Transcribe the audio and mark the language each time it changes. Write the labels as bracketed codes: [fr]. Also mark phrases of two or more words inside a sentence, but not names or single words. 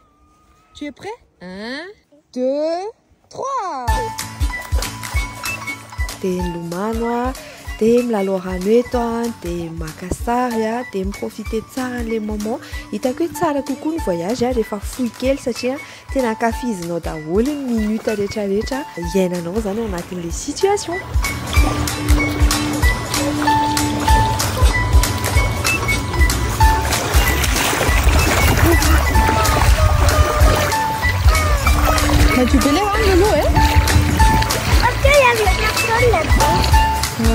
[fr] Tu es prêt? 1, 2, 3. [mg] Dia milomano a dia milalao rano eto a dia maka sary a dia miprofite tsara an'ilay moment. Hitako hoe tsara kokoa ny voyage a rehefa fohy kely satria tena ankafizinao daholo ny minute rehetrarehetra iainanao zany ao anatin'ilay situation. [fr] Mais tu peux les rendre l'eau, hein? Parce qu'il y avait personne là-bas.